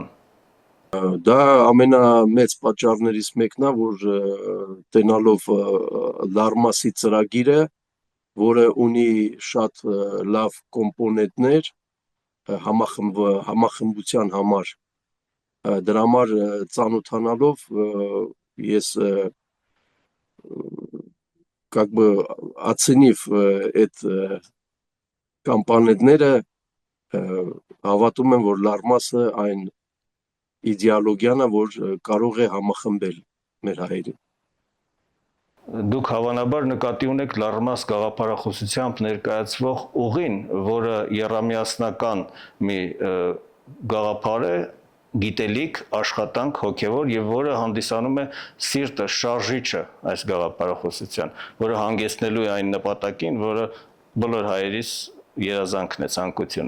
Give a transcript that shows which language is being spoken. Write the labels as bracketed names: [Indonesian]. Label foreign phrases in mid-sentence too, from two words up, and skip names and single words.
[Armenian] Դա ամենամեծ պատճառներից մեկն է, որ տենալով Լարմասի ծրագիրը, որը ունի շատ լավ կոմպոնենտներ համախմբության համար, դրա համար ծանոթանալով ես [Russian] как бы оценив [Armenian] այդ կոմպոնենտները հավատում եմ, որ Լարմասը այն իդեոլոգիան է, որ կարող է համախմբել մեր հայերին։ Դուք հավանաբար նկատի ունեք Լարմաս գաղափարախոսությամբ ներկայացվող ուղին, որը եռամիասնական մի գաղափար է, գիտելիք, աշխատանք, հոգևոր եւ որը հանդիսանում է սիրտը, շարժիչը այս գաղափարախոսության, որը հանգեցնելու է այն նպատակին, որը բոլոր հայերիս երազանքն է, ցանկությունը։